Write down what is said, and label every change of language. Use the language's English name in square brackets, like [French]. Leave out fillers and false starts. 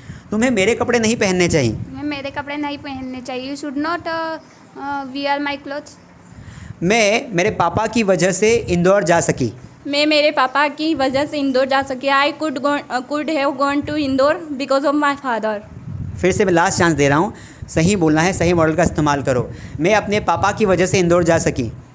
[Hindi] तुम्हें मेरे कपड़े नहीं पहनने चाहिए. तुम्हें मेरे कपड़े नहीं पहनने चाहिए. [English] You should not wear my clothes. [Hindi] मैं मेरे पापा की वजह से इंदौर जा सकी. मैं मेरे पापा की वजह से इंदौर जा सकी. [English] I could have gone to Indore because of my father. [Hindi] फिर से मैं लास्ट चांस दे रहा हूँ. सही बोलना है, सही मॉडल का इस्तेमाल करो. मैं अपने पापा की वजह से इंदौर जा सकी.